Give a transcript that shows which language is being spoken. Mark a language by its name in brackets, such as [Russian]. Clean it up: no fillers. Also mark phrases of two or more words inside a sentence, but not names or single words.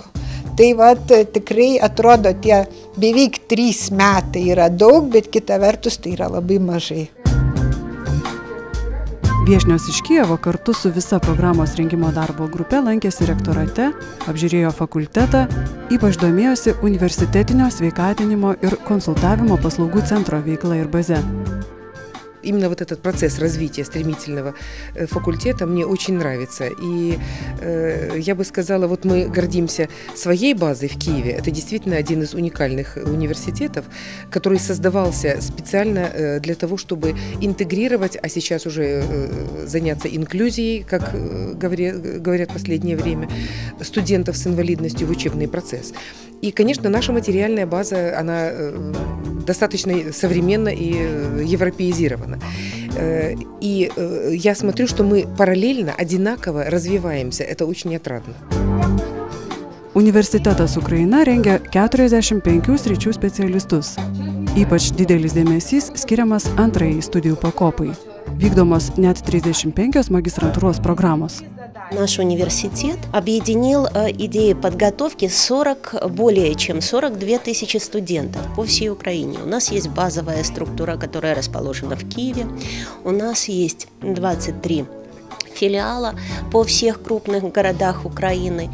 [Lithuanian] Tai tikrai atrodo, tie beveik 3 metai yra daug, bet kita vertus tai yra labai mažai. Viešnios iš Kijevo kartu su visa programos rengimo darbo grupe lankėsi rektorate, apžiūrėjo fakultetą, ypač domėjosi universitetinio sveikatinimo ir konsultavimo paslaugų centro veikla ir baze. [Russian] Именно этот процесс развития стремительного факультета мне очень нравится. И я бы сказала, мы гордимся своей базой в Киеве. Это действительно один из уникальных университетов, который создавался специально для того, чтобы интегрировать, а сейчас уже заняться инклюзией, как говорят в последнее время, студентов с инвалидностью в учебный процесс. И, конечно, наша материальная база, она достаточно современна и европеизирована. И я смотрю, что мы параллельно, одинаково развиваемся. Это очень отрадно. [Lithuanian] Universitetas Ukraina rengia 45 sričių specialistus. Ypač didelis dėmesys skiriamas antrajai studijų pakopai. Vykdomos net 35 magistrantūros programos. [Russian] Наш университет объединил идеи подготовки более чем 42 тысячи студентов по всей Украине. У нас есть базовая структура, которая расположена в Киеве. У нас есть 23 филиала по всех крупных городах Украины.